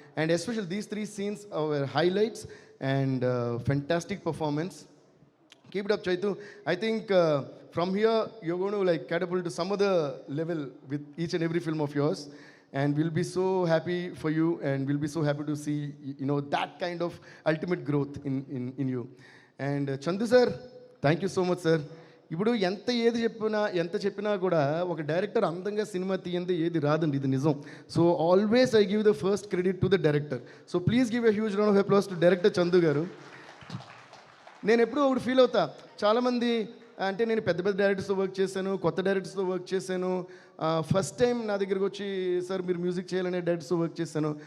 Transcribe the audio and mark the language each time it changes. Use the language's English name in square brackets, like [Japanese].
[English] And especial these 3 scenes our highlights and fantastic performance. Keep it up, Chaitu. I think from here you're going to like catapult to some other level with each and every film of yours, and we'll be so happy for you, and we'll be so happy to see you know that kind of ultimate growth in you. And Chandu sir, thank you so much sir. [Telugu] ఇప్పుడు ఎంత చెప్పినా కూడా ఒక director అందంగా cinema తీయంది ఏది రాదండి, ఇది నిజం. [English] So always I give the first credit to the director. So please give a huge round of applause to director Chandu garu. [Telugu] నేను ఎప్పుడూ ఒకటి ఫీల్ అవుతా, చాలామంది అంటే నేను పెద్ద పెద్ద డైరెక్టర్స్తో వర్క్ చేశాను, కొత్త డైరెక్టర్స్తో వర్క్ చేశాను, ఫస్ట్ టైం నా దగ్గరికి వచ్చి సార్ మీరు మ్యూజిక్ చేయాలనే డైరెక్టర్స్తో వర్క్ చేశాను.